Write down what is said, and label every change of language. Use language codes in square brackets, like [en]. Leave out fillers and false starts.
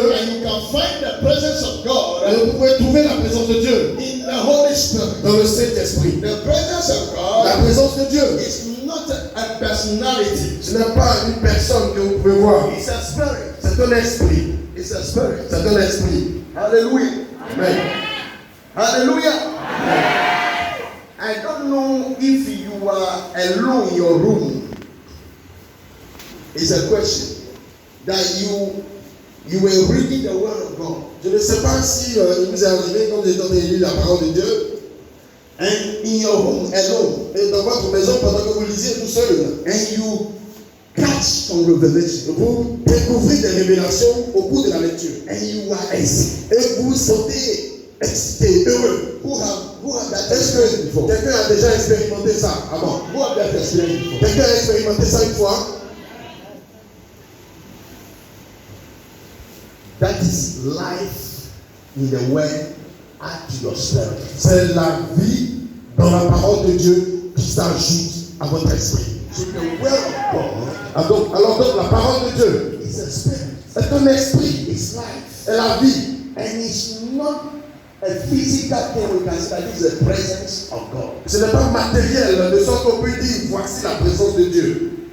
[en] and you can find the presence of God [fr] Et vous pouvez trouver la présence de Dieu [en] in the Holy Spirit. [fr] dans le Saint-Esprit. [en] The presence of [fr] La [en] God [fr] présence de Dieu, [en] is not a personality. [fr] ce n'est pas une personne que vous pouvez voir. [en] It's a spirit. [fr] C'est un esprit. [en] It's a spirit. [fr] C'est un esprit. [en] Hallelujah. Amen. Hallelujah. I don't know if you are alone in your room. It's a question that you were reading the word of God. [fr] Je ne sais pas si il vous est arrivé quand vous êtes en train de lire la parole de Dieu. [en] And in your home alone, [fr] Et dans votre maison pendant que vous lisiez tout seul, [en] and you catch some revelation, [fr] vous découvrez des révélations au cours de la lecture. [en] and you are excited. [fr] Et vous vous sentez excité, heureux. [en] Who have that [fr] Est-ce [en] experience [fr] que [en] before? [fr] quelqu'un a déjà expérimenté ça avant? [en] Who have that experience before? [fr] Quelqu'un a expérimenté ça une fois? [en] That is life in the word add to your spirit. [fr] C'est la vie dans la parole de Dieu qui s'ajoute à votre esprit. [en] So the word of God [fr] Alors donc la parole de Dieu [en] is a spirit. [fr] est un esprit, [en] It's life. [fr] est la vie. [en] And it's not a physical thing we can say that this is the presence of God. [fr] Ce n'est pas matériel, de sorte qu'on peut dire voici la présence de Dieu.